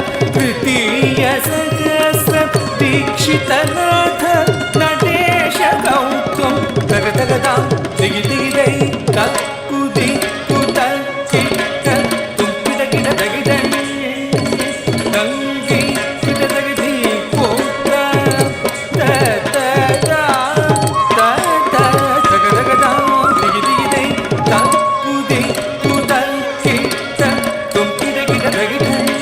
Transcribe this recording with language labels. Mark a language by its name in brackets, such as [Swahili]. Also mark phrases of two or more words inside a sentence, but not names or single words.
[Sanskrit] तृतीय सहस्र दीक्षितनाथ नटेश गौतम तग तगदा दिगि दिगि दै तक्कुदि कुत किट तुम किट किट दगि दै दंगि किट दगि धी कोता त त ता त त तग तगदा दिगि दिगि दै तक्कुदि कुत किट तुम किट किट दगि दै